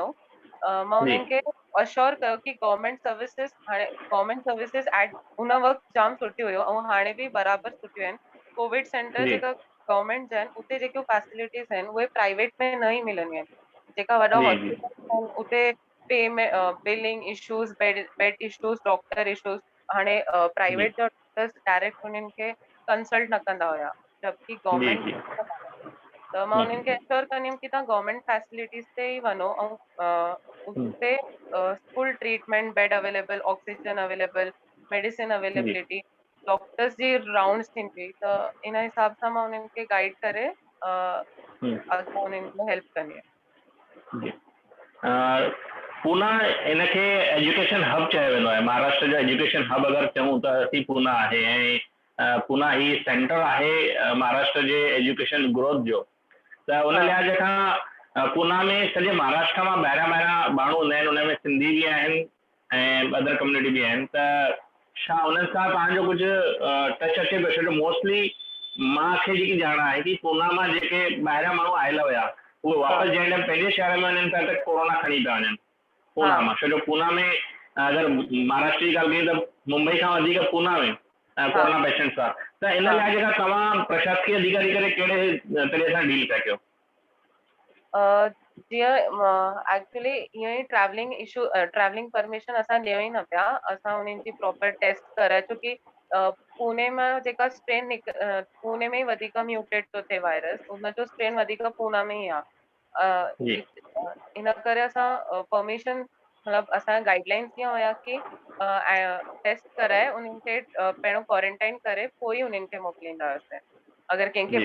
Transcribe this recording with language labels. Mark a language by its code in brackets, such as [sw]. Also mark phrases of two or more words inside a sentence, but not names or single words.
[sd] मां जी उन्हनि खे अश्योर कयो कि [en] government services [sd] हाणे [en] government services at [sd] उन वक़्तु जाम सुठी हुयूं ऐं हाणे बि बराबरि सुठियूं आहिनि। [en] Covid centre [sd] जी जेका गवर्नमेंट जा आहिनि उते जेकियूं फैसिलिटीज़ आहिनि उहे प्राइवेट में न ई मिलंदियूं आहिनि। जेका वॾा जी जी हॉस्पिटल आहिनि उते [en] payment billing issues, bed issues, doctor issues, [sd] हाणे जी प्राइवेट जा [en] doctors direct [sd] उन्हनि खे कंसल्ट न कंदा हुया, जबकि जी गवर्नमेंट जी त मां उन्हनि खे एश्योर कंदी हुयमि कि तव्हां [en] government facilities [sd] ते ई वञो ऐं उते [en] full treatment, bed available, oxygen available, medicine [sd] जी [en] availability, doctors [sd] जी राउंड्स थींदी हुई, त इन हिसाब सां मां उन्हनि खे गाइड करे अॻियां उन्हनि खे हेल्प कंदी आहियां। जी पूना इनखे [en] education hub [sd] चयो वेंदो आहे, महाराष्ट्र जो [en] education hub [sd] अगरि चऊं त असीं पूना आहे ऐं पूना ही सेंटर आहे महाराष्ट्र जे [en] education growth [sd] जो। त उन हा लिहाज़ खां पूना में सॼे महाराष्ट्र मां ॿाहिरां ॿाहिरां माण्हू हूंदा आहिनि, उन में सिंधी बि आहिनि ऐं [en] other community [sd] बि आहिनि, त छा उन्हनि सां तव्हांजो कुझु टच अचे पियो? छो जो मोस्टली मूंखे जेकी ॼाण आहे कि पूना मां जेके ॿाहिरां माण्हू आयल हुया उहे हा वापसि जंहिं टाइम पंहिंजे शहर में वञनि पिया त कोरोना खणी पिया वञनि हा पूना मां। छो जो पूना में अगरि महाराष्ट्र जी ॻाल्हि कयूं त मुंबई खां वधीक पूना में हा [en] corona patients [sd] आहे, त इन हा लिहाज़ खां तव्हां प्रशासकीय अधिकारी करे कहिड़े तरह सां डील पिया कयो? जीअं एक्चुअली ईअं ई [en] travelling permission [sd] असां ॾियूं ई न पिया, असां उन्हनि जी [en] proper test [sd] कराए, छोकी पुणे मां जेका स्ट्रेन पुणे में ई वधीक म्यूटेट थो थिए वायरस, उनजो स्ट्रेन वधीक पूना में ई जी आहे। इन करे असां परमिशन मतिलबु असांजा गाइडलाइंस कीअं हुया कि टेस्ट कराए उन्हनि खे पहिरियों क्वारंटाइन करे पोइ ई उन्हनि खे मोकिलींदा हुआसीं। अगरि कंहिंखे